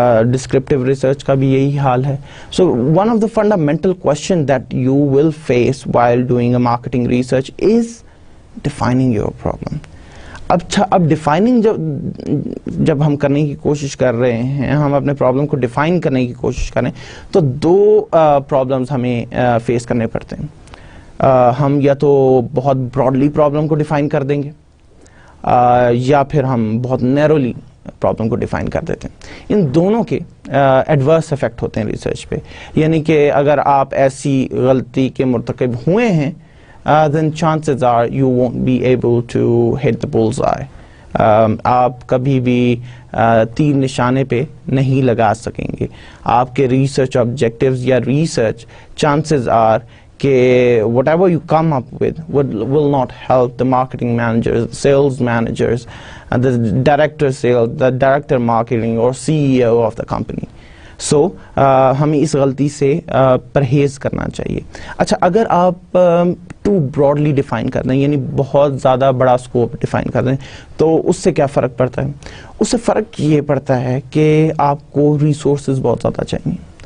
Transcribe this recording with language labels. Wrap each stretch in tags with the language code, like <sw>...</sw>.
<ur>Descriptive research کا بھی یہی حال ہے.</ur> <en>So one of the fundamental questions that you will face while doing a marketing research is defining your problem.</en> <ur>اب defining جب ہم کرنے کی کوشش کر رہے ہیں, ہم اپنے پرابلم کو ڈیفائن کرنے کی کوشش کریں تو دو پرابلمس ہمیں فیس کرنے پڑتے ہیں. ہم یا تو بہت براڈلی پرابلم کو ڈیفائن کر دیں گے, یا پھر ہم بہت نیرولی پرابلم کو ڈیفائن کر دیتے ہیں. ان دونوں کے ایڈورس افیکٹ ہوتے ہیں ریسرچ پہ. یعنی کہ اگر آپ ایسی غلطی کے مرتکب ہوئے ہیں</ur> <en>then chances are you won't be able to hit the bullseye.</en> <ur>آپ کبھی بھی تیر نشانے پہ نہیں لگا سکیں گے. آپ کے ریسرچ آبجیکٹیوز یا ریسرچ چانسز آر کہ</ur> <en>whatever you come up with will not help the marketing managers, sales managers, the director sales, the director marketing or CEO of the company.</en> <ur>So ہمیں اس غلطی سے پرہیز کرنا چاہیے. اچھا, اگر آپ ٹو براڈلی ڈیفائن کر دیں, یعنی بہت زیادہ بڑا اسکوپ ڈیفائن کر دیں, تو اس سے کیا فرق پڑتا ہے؟ اس سے فرق یہ پڑتا ہے کہ آپ کو ریسورسز بہت زیادہ چاہیے.</ur>